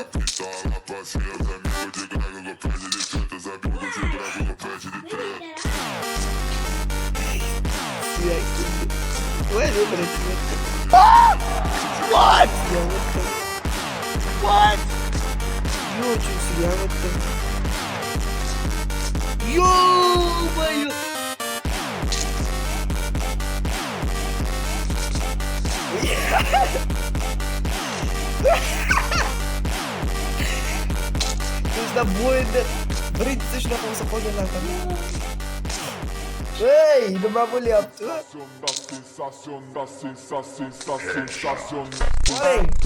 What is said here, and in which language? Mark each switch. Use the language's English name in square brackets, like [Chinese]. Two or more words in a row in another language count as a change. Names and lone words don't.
[English] What? What? [Russian] Yo, чувствую, я вот так. Ё-моё! [Uzbek] Bizda bo'yinda birinchisi shunaqa bo'lsa qolganlar ham. Ey, nima bo'lyapti? Qarang.